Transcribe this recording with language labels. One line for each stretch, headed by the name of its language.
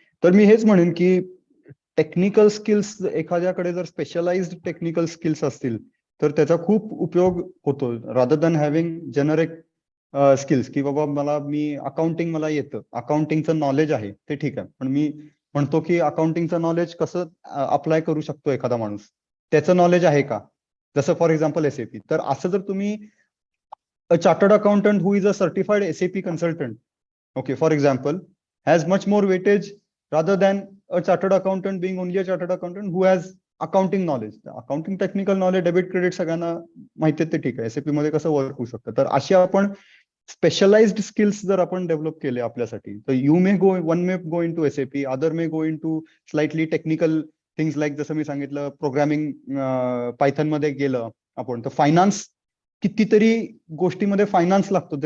Marathi: तर मी हेच म्हणेन की टेक्निकल स्किल्स, एखाद्याकडे जर स्पेशलाइज्ड टेक्निकल स्किल्स असतील तर त्याचा खूप उपयोग होतो,
English: Rather than having generic skills.
Marathi: की बाबा मी अकाउंटिंग मला येतं, अकाउंटिंगचं नॉलेज आहे ते ठीक आहे, पण मी म्हणतो की अकाउंटिंगचं नॉलेज कसं अप्लाय करू शकतो एखादा माणूस, त्याचं नॉलेज आहे का.
English: जसं for example SAP,
Marathi: तर असं जर तुम्ही
English: a chartered accountant who is a certified SAP consultant, okay, for example, has much more weightage rather than a chartered accountant being only a chartered accountant who has accounting knowledge.
Marathi: Accounting technical knowledge, debit credit सगळ्यांना माहिती आहे, ते ठीक आहे, SAP मध्ये कसं work होऊ शकतं. तर अशी आपण स्पेशलाइज्ड स्किल्स जर आपण डेव्हलप केले आपल्यासाठी, तर
English: one may go into SAP, other may go into slightly technical things like,
Marathi: जसं मी सांगितलं प्रोग्रामिंग पायथन मध्ये गेलं आपण, तर फायनान्स, कितीतरी गोष्टीमध्ये फायनान्स लागतो.